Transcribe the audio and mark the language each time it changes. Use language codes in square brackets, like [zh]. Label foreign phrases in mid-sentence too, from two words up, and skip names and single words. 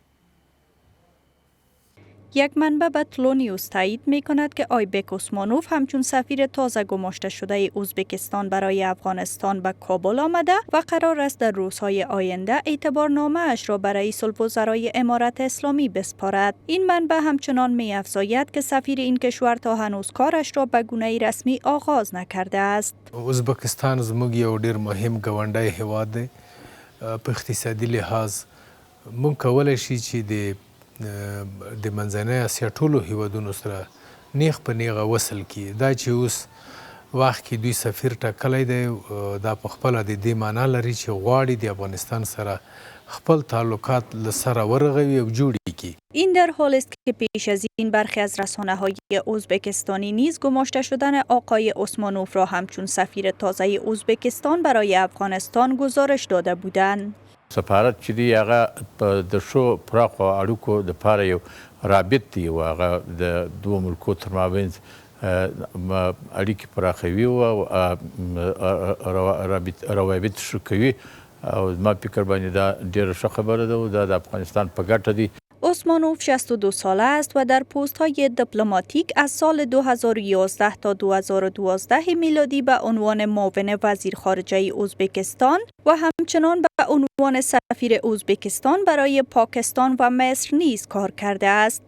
[fa] یک منبع به طلوع نیوز تایید می کند که آیبک عثمانوف همچون سفیر تازه گماشته شده ازبکستان برای افغانستان به کابل آمده و قرار است در روزهای آینده اعتبارنامه اش را برای رئیس الوزرای امارت اسلامی بسپارد. این منبع همچنان می افزاید که سفیر این کشور تا هنوز کارش را به گونه رسمی آغاز نکرده است. [ps] ازبکستان زموږ یو ډیر مهم ګاونډی هیواد دی. په اقتصادي لحاظ موږ کولی شي چې د منځنۍ اسیا ټولو هیوادونو سره نیغ په نیغه وصل کړي. دا چې اوس وخت کې دوی سفیر ټاکلی دی، دا په خپله د دې معنا لري چې غواړي د افغانستان سره خپل تعلقات له سره ورغوي او جوړ کړي. [fa] این در حال است که پیش از این برخی از رسانه‌های ازبکستانی نیز گماشته شدن آقای عثمانوف را همچون سفیر تازه ازبکستان برای افغانستان گزارش داده بودند. [ps] سفارت چې دی هغه د شو پراخو اړیکو دپاره یو رابط دی او هغه د دوو ملکو تر مابین اړیکې پراخوي او روابط ښه کوي او زما فکر باندې دا ډېره ښه خبره ده او دا د افغانستان په ګټه دی. [fa] عثمانوف 62 ساله است و در پست‌های دیپلماتیک از سال 2011 تا 2012 میلادی به عنوان معاون وزیر خارجه ازبکستان و همچنان به عنوان سفیر ازبکستان برای پاکستان و مصر نیز کار کرده است.